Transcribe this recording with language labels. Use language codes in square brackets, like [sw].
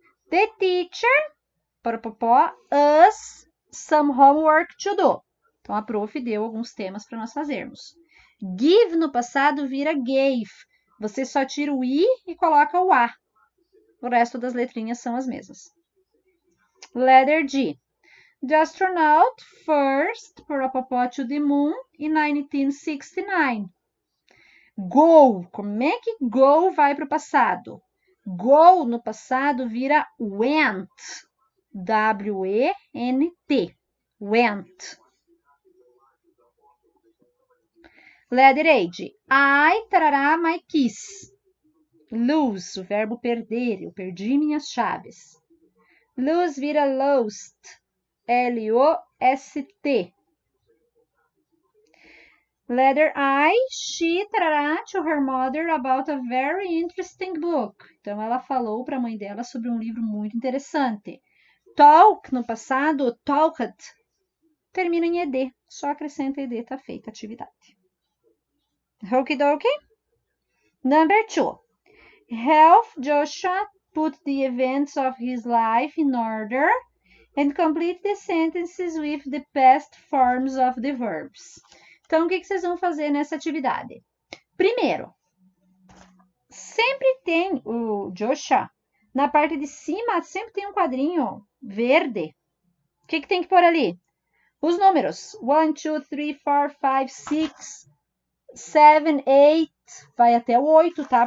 [en] The teacher, papapó, us some homework to do. [pt] Então, a prof deu alguns temas para nós fazermos. Give no passado vira gave. Você só tira o I e coloca o A. O resto das letrinhas são as mesmas. [en] Letter G. The astronaut first to the moon in 1969. Go. [pt] Como é que go vai para o passado? Go no passado vira went. W-E-N-T. Went. [en] Letter H. I, tarará, my keys. [pt] Lose, o verbo perder. Eu perdi minhas chaves. Lose vira lost. L-O-S-T. [en] Letter I. She, tarará, to her mother about a very interesting book. [pt] Então, ela falou para a mãe dela sobre um livro muito interessante. Talk, no passado, talked. Termina em ED. Só acrescenta ED, tá feita a atividade. [en] Okidoki. Number 2. Help Joshua put the events of his life in order and complete the sentences with the past forms of the verbs. [pt] Então, o que vocês vão fazer nessa atividade? Primeiro, sempre tem o Joshua, na parte de cima, sempre tem um quadrinho verde. O que tem que pôr ali? Os números. 1, 2, 3, 4, 5, 6, 7, 8, vai até o 8, tá?